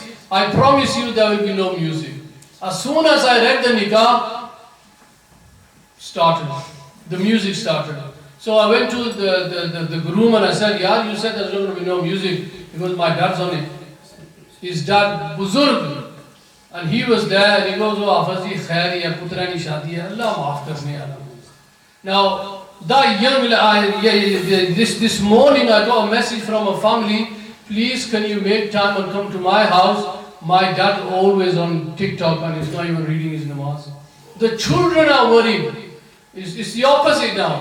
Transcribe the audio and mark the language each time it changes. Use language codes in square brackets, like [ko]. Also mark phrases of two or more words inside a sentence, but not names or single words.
[en] I promise you there will be no music. As soon as I read the nikah, the music started. So I went to the groom and I said, yeah, you said there's going to be no music because my dad's on it. His dad, Buzurg, and he was there, and he goes, [pa] اوہ، افازی خیر ہے، پتر نی شادی ہے, [ur] اللہ معاف کرنے والا. [en] Now, this morning I got a message from a family, please can you make time and come to my house? My dad always on TikTok and he's not even reading his namaz. The children are worried. It's the opposite now.